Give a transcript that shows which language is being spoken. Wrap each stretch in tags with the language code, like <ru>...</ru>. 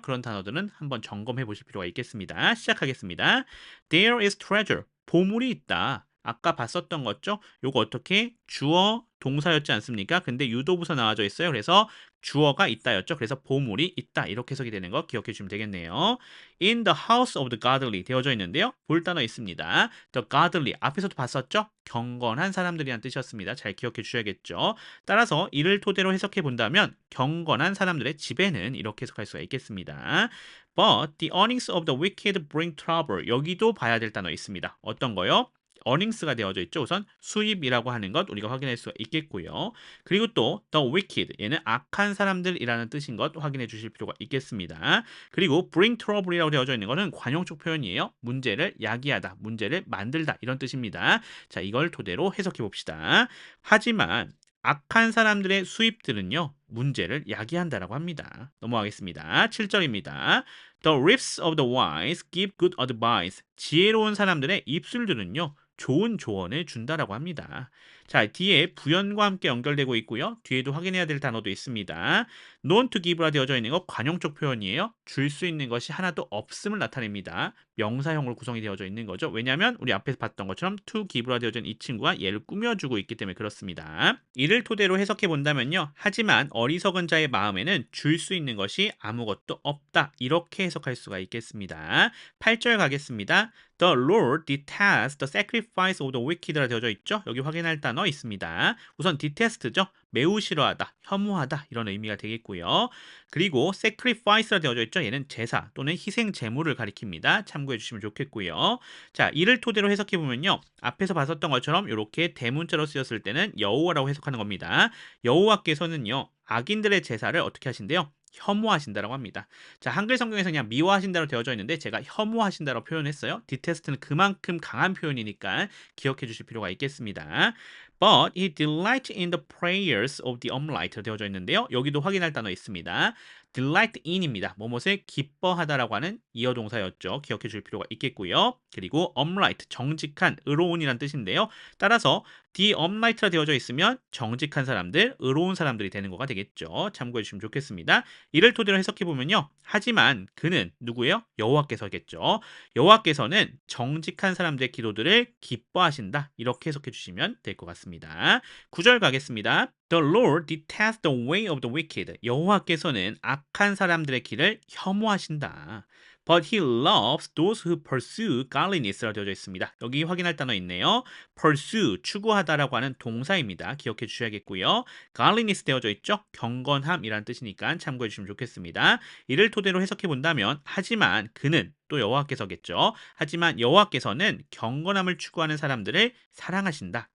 <ko>그런 단어들은 한번 점검해 보실 필요가 있겠습니다. 시작하겠습니다.</ko> <en>There is treasure.</en> <ko>보물이 있다. 아까 봤었던 거죠? 요거 어떻게? 주어, 동사였지 않습니까? 근데 유도부사 나와져 있어요. 그래서 주어가 있다였죠. 그래서 보물이 있다. 이렇게 해석이 되는 거 기억해 주시면 되겠네요.</ko> <en>In the house of the godly</en> <ko>되어져 있는데요. 볼 단어 있습니다. The godly 앞에서도 봤었죠? 경건한 사람들이란 뜻이었습니다. 잘 기억해 주셔야겠죠. 따라서 이를 토대로 해석해 본다면 경건한 사람들의 집에는 이렇게 해석할 수가 있겠습니다.</ko> <en>But the earnings of the wicked bring trouble.</en> <ko>여기도 봐야 될 단어 있습니다. 어떤 거요? earnings가 되어져 있죠. 우선 수입이라고 하는 것 우리가 확인할 수가 있겠고요. 그리고 또 the wicked 얘는 악한 사람들이라는 뜻인 것 확인해 주실 필요가 있겠습니다. 그리고 bring trouble이라고 되어져 있는 것은 관용적 표현이에요. 문제를 야기하다, 문제를 만들다 이런 뜻입니다. 자, 이걸 토대로 해석해 봅시다. 하지만 악한 사람들의 수입들은요, 문제를 야기한다라고 합니다. 넘어가겠습니다. 7절입니다.</ko> <en>The lips of the wise give good advice.</en> <ko>지혜로운 사람들의 입술들은요, 좋은 조언을 준다라고 합니다. 자, 뒤에 부연과 함께 연결되고 있고요. 뒤에도 확인해야 될 단어도 있습니다. known to give라 되어져 있는 거 관용적 표현이에요. 줄 수 있는 것이 하나도 없음을 나타냅니다. 명사형으로 구성이 되어져 있는 거죠. 왜냐하면 우리 앞에서 봤던 것처럼 to give라 되어져 있는 이 친구가 얘를 꾸며주고 있기 때문에 그렇습니다. 이를 토대로 해석해 본다면요. 하지만 어리석은 자의 마음에는 줄 수 있는 것이 아무것도 없다. 이렇게 해석할 수가 있겠습니다. 8절 가겠습니다.</ko> <en>The Lord detests the sacrifice of the wicked라</en> <ko>되어져 있죠. 여기 확인할 단어 있습니다. 우선 detest죠. 매우 싫어하다, 혐오하다 이런 의미가 되겠고요. 그리고 sacrifice라 되어져 있죠. 얘는 제사 또는 희생 제물을 가리킵니다. 참고해 주시면 좋겠고요. 자, 이를 토대로 해석해 보면요. 앞에서 봤었던 것처럼 이렇게 대문자로 쓰였을 때는 여호와라고 해석하는 겁니다. 여호와께서는요. 악인들의 제사를 어떻게 하신대요? 혐오하신다라고 합니다. 자, 한글 성경에서 그냥 미워하신다로 되어져 있는데 제가 혐오하신다로 표현했어요. detest는 그만큼 강한 표현이니까 기억해 주실 필요가 있겠습니다.</ko> <en>But he delights in the prayers of the unlight</en> <ko>로 되어져 있는데요. 여기도 확인할 단어 있습니다. delight in입니다. 뭐뭇을 기뻐하다라고 하는 이어 동사였죠. 기억해 줄 필요가 있겠고요. 그리고 upright, 정직한, 의로운이란 뜻인데요. 따라서 the upright라 되어져 있으면 정직한 사람들, 의로운 사람들이 되는 거가 되겠죠. 참고해 주시면 좋겠습니다. 이를 토대로 해석해 보면요. 하지만 그는 누구예요? 여호와께서겠죠. 여호와께서는 정직한 사람들의 기도들을 기뻐하신다. 이렇게 해석해 주시면 될 것 같습니다. 9절 가겠습니다.</ko> <en>The Lord detests the way of the wicked.</en> <ko>여호와께서는 악한 사람들의 길을 혐오하신다.</ko> <en>But he loves those who pursue godliness</en> <ko>라고 되어져 있습니다. 여기 확인할 단어 있네요. pursue, 추구하다라고 하는 동사입니다. 기억해 주셔야겠고요. godliness 되어져 있죠? 경건함이라는 뜻이니까 참고해 주시면 좋겠습니다. 이를 토대로 해석해 본다면 하지만 그는 또 여호와께서겠죠. 하지만 여호와께서는 경건함을 추구하는 사람들을 사랑하신다.</ko>